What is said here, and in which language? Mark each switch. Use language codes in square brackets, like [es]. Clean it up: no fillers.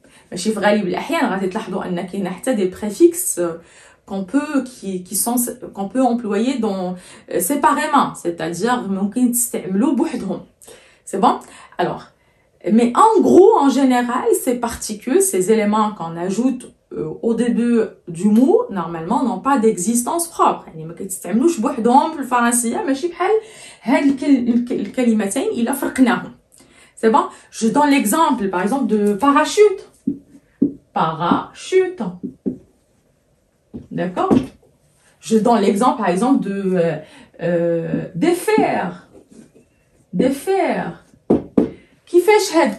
[ar] ماشي في غالب الاحيان غادي تلاحظوا ان كاين حتى دي بريفيكس [fr] qu'on peut employer séparément, c'est-à-dire [ar] ممكن تستعملوا بوحدهم. [fr] C'est bon? Alors, mais en gros, en général, ces particules, ces éléments qu'on ajoute au début du mot, normalement, n'ont pas d'existence propre. [ar] يعني ما كيتستعملوش بوحدهم في الفرنسية، ماشي بحال هاد الكلمتين إلا فرقناهم. [fr] C'est bon? Je donne l'exemple, par exemple, de parachute. Parachute. D'accord? Je donne l'exemple, par exemple, de défaire. Défaire. Qui fait shahad?